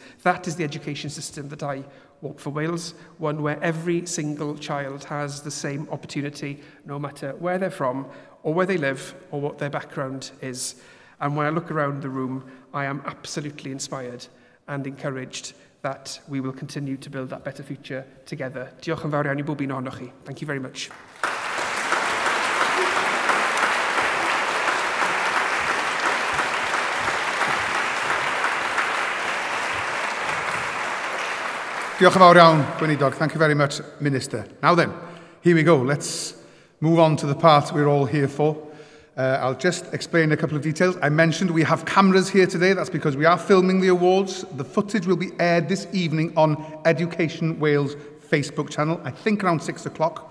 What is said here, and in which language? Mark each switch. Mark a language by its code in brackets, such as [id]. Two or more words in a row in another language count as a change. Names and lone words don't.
[en] That is the education system that I want for Wales, one where every single child has the same opportunity, no matter where they're from, or where they live, or what their background is. And when I look around the room, I am absolutely inspired and encouraged that we will continue to build that better future together. [cy] Diolch yn fawr iawn I bob un ohonoch chi. [en] Thank you very much. [cy] Diolch yn fawr iawn, Gweinidog. [en] Thank you very much, Minister. Now then, here we go. Let's move on to the part we're all here for. I'll just explain a couple of details. I mentioned we have cameras here today. That's because we are filming the awards. The footage will be aired this evening on Education Wales Facebook channel, I think around 6 o'clock.